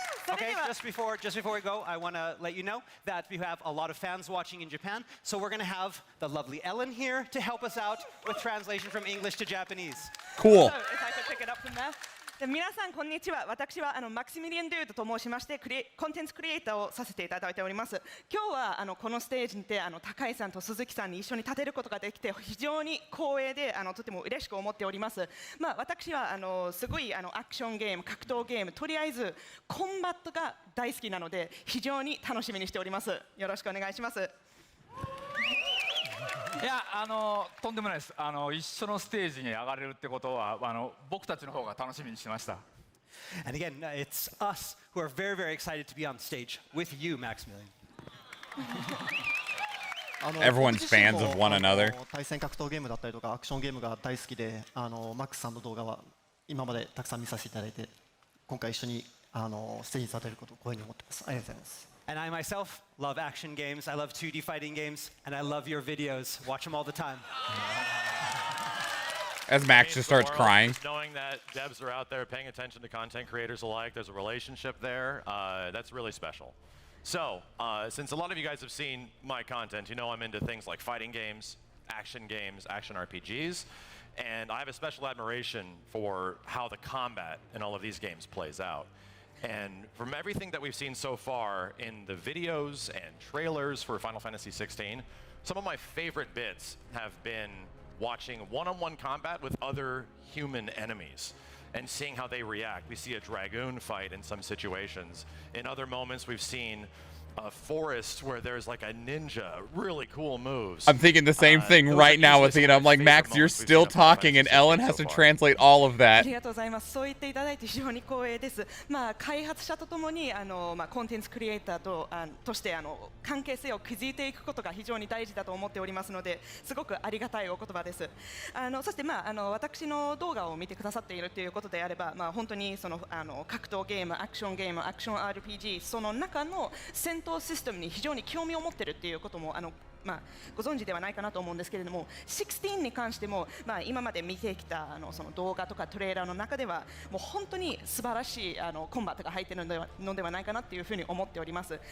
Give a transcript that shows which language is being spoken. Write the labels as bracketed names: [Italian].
[English] Okay, just before we go, I want to let you know that we have a lot of fans watching in Japan, so we're going to have the lovely Ellen here to help us out with translation from English to Japanese. Cool. So if I could pick it up from there. [Japanese] 皆さんこんにちは。私はマクシミリアン・ドゥードと申しましてコンテンツクリエイターをさせていただいております。今日はこのステージにて高井さんと鈴木さんに一緒に立てることができて非常に光栄でとても嬉しく思っております。私はすごいアクションゲーム、格闘ゲーム、とりあえずコンバットが大好きなので非常に楽しみにしております。よろしくお願いします。いやとんでもないです。一緒のステージに上がれるってことは僕たちの方が楽しみにしてました。 [English] And again, it's us who are very, very excited to be on stage with you, Maximilian. Everyone's fans of one another. 対戦格闘ゲームだったりとかアクションゲームが大好きで、マックスさんの動画は今までたくさん見させていただいて、今回一緒にステージに立てることを光栄に思ってます。ありがとうございます。 And I myself love action games, I love 2D fighting games, and I love your videos. Watch them all the time. As Max just starts crying. Knowing that devs are out there paying attention to content creators alike, there's a relationship there, that's really special. So, since a lot of you guys have seen my content, you know I'm into things like fighting games, action RPGs, and I have a special admiration for how the combat in all of these games plays out. And from everything that we've seen so far in the videos and trailers for Final Fantasy XVI, some of my favorite bits have been watching one-on-one combat with other human enemies and seeing how they react. We see a dragoon fight in some situations. In other moments, we've seen a forest where there's like a ninja, really cool moves. I'm thinking the same thing right now with it. I'm like, Max, you're still talking, and Ellen has to translate all of that. [Japanese] ありがとうございます。そう言っていただいて非常に光栄です。開発者とともにコンテンツクリエイターとして関係性を築いていくことが非常に大事だと思っておりますので、すごくありがたいお言葉です。そして私の動画を見てくださっているということであれば、本当にその格闘ゲーム、アクションゲーム、アクション RPG その中の戦闘システムに非常に興味を持っているっていうこともご存知ではないかなと思うんですけれども、16に関しても今まで見てきたその動画とかトレーラーの中ではもう本当に素晴らしいコンバットが入っているのではないかなっていうふうに思っております。